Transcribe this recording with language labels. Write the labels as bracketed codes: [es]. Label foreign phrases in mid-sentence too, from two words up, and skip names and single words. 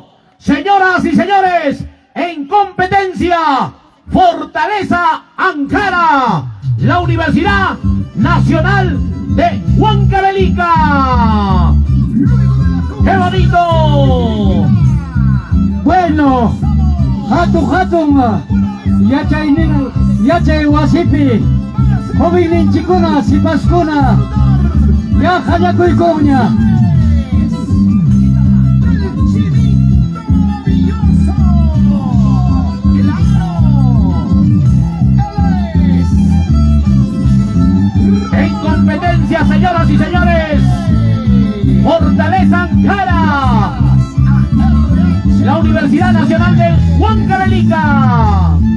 [es] Señoras y señores, en competencia, Fortaleza Ankara, la Universidad Nacional de Huancavelica. ¡Qué bonito! Bueno, [qu] hatun, yachay wasipi, joveninchikuna, sipaskuna, ya hallakuykuna. [es] En competencia, señoras y señores, Fortaleza Ankara, la Universidad Nacional de Huancavelica.